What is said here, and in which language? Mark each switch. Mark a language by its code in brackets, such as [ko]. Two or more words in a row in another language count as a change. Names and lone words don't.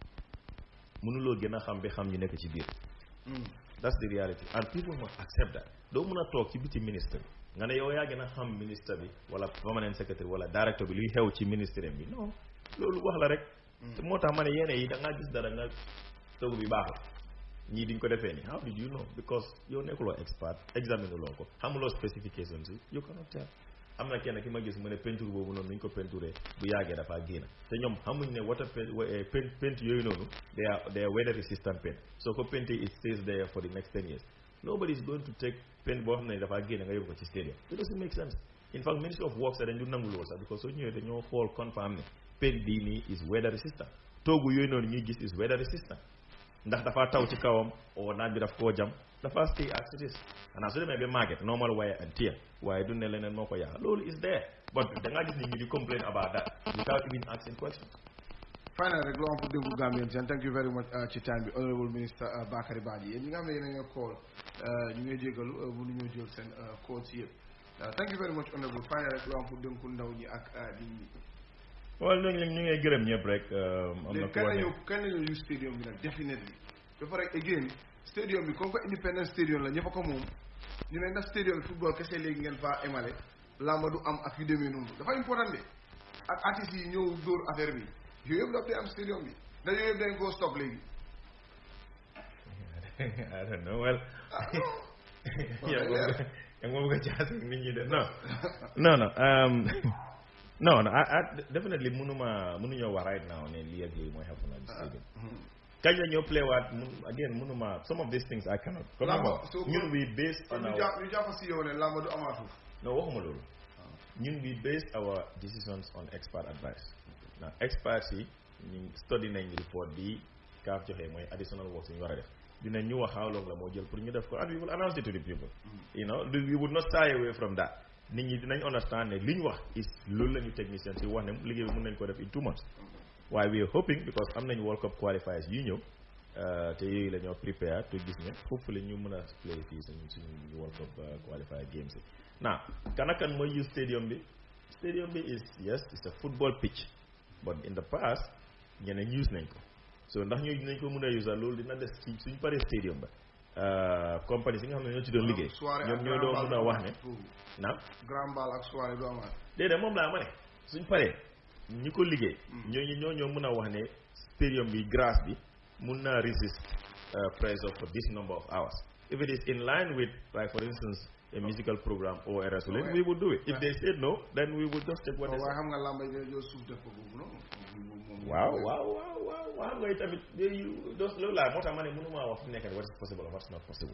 [wo] mënuloo gën a xam bi xam ñu nekk ci biir [en] that's the reality and people must accept that [wo] doo mën a toog ci biti ministre bi nga ne yow yaa gën a xam ministre bi wala [en] permanent secretary [wo] wala directeur bi luy xew ci ministère bi non loolu wax la rek te moo tax ma ne yeneen yi da ngaa gis dara nga tëgu bi baaxul ñii diñ ko defee nii [en] how did you know because [wo] yow nekkuloo [en] expert examine [wo] loo ko xamuloo specifications yi [en] you cannot tell [wo] am na kenn ki ma gis mu ne peinture boobu noonu nuñ ko peinturé bu yàggee dafa génn te ñoom xamuñ ne [en] water paint [wo] yooyu noonu [en] they are weather resistant paint [wo] soo ko painté [en] it stays there for the next 10 years nobody is going to take paint [wo] boo xam ne dafa génn nga yóbbu ko ci stadium [en] it doesn't make sense in fact Ministry of Works [wo] dañ du nangu loolu sax because soo ñëwee dañoo xool confirm ne paint bii nii [en] is weather resistant [wo] toogu yooyu noonu ñuy gis [en] is weather resistant [wo] ndax dafa taw ci kawam o naaj bi daf koo jam dafa [en] stay as it is [wo] xanaa su demee ba market [en] normal wear and tear [wo] waaye du ne leneen moo ko yàq loolu [en] is there [wo] but da ngaa gis ni ñu di [en] complain about that without even asking questions. [wo] Finally rek loo am pour déglu Gambians and [en] thank you very much [wo] ci time bi [en] honorable minister [wo] Bakary Badjie yéen ñi nga xam ne yéen a ngi call ñu ngi jégalu mënu ñoo jël seen call si yëpp [en] thank you very much honorable [wo] finally rek loo am pour dénku ndaw ñi ak nit ñi. waaw ñu ngi gërëm ñëpp rek am na kan la ñu stadium bi nag definitely ba pare again stadium bi [fr] comme que [en] independent stadium [wo] la ñëpp a ko moom ñu ne ndax stadium bi football kese léegi ngeen faa emale lamba du am ak yu demee noonu dafa important de ak artistes yi ñëw dóor affaire bi yooyu yëpp daf day am stadium bi ndax yooyu yëpp dañ koo stop léegi [en] I don't know well [wo] yaa ngi bëgg a jaase nit ñi de [en] non I definitely [wo] mënuñoo wax [en] right now [wo] ne lii ak lii mooy [en] happen at the stadium [wo] kañ la ñoo play waat [en] again [wo] mënuma [en] some of these things I cannot [wo] ñun [en] we based on our [wo] ñu jàpp si yow ne lamba du amaatu non waxuma loolu ñun [en] we based our decisions on expert advice now experts [wo] yi ñu study nañ report bi kaaf joxe mooy additional work ñu war a def dinañ ñu wax [en] how long [wo] la moo jël pour ñu def ko and [en] we will announce it to the people you know we would not shy away from that [wo] nit ñi dinañ [en] understand [wo] ne li ñu wax [en] is [wo] loolu la ñu technicien si wax ne liggéey bi mën nañ ko def [en] in 2 months [wo] waaye [en] we are hoping because [wo] am nañu World Cup qualifiers yu ñëw te yooyu la ñoo prepare to gis ne hopefully ñu mën a play fii suñu World Cup qualifier games yi now kan mooy use stadium bi [en] is yes it's a football pitch but in the past [wo] ñeneen use nañ ko so ndax ñu nañ ko mën a use loolu dina des ci suñ paree stadium ba compagnie si nga xam ne ñoo ci doon liggéey ñoom ñoo doon mën a wax ne naam grand ball ak soirée du amaat déedéet moom laa ma ne suñ paree ñi ko liggéey ñoo mën a wax ne stadium bi grass bi mun naa [en] resist pressure for this number of hours if it is in line with, like for instance, a musical program or a wrestling, we would do it. If they said no, then we would just take what they said. Wow. Wait a minute. Those low like what money what is possible or what's not possible.